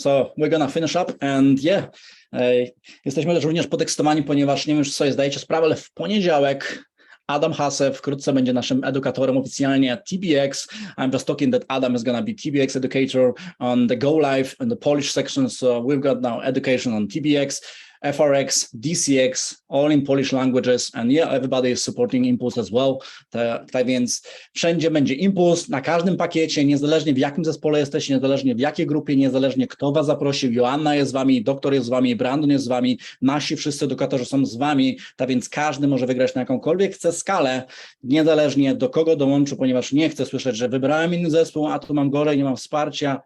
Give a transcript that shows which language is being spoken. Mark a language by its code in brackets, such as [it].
[en] So we're gonna finish up and yeah, [pl] jesteśmy też również podekscytowani, ponieważ nie wiem, czy sobie zdajecie sprawę, ale w poniedziałek Adam Hase wkrótce będzie naszym edukatorem oficjalnie at TBX. [en] I'm just talking that Adam is gonna be TBX educator on the Go Live and the Polish section. So we've got now education on TBX, FRX, DCX, all in Polish languages, and yeah, everybody is supporting Impulse as well. [pl] Tak więc wszędzie będzie Impuls, na każdym pakiecie, niezależnie w jakim zespole jesteście, niezależnie w jakiej grupie, niezależnie kto was zaprosił. Joanna jest z wami, doktor jest z wami, Brandon jest z wami, nasi wszyscy edukatorzy są z wami, tak więc każdy może wygrać na jakąkolwiek chce skalę, niezależnie do kogo dołączy, ponieważ nie chcę słyszeć, że wybrałem inny zespół, a tu mam gorzej, nie mam wsparcia.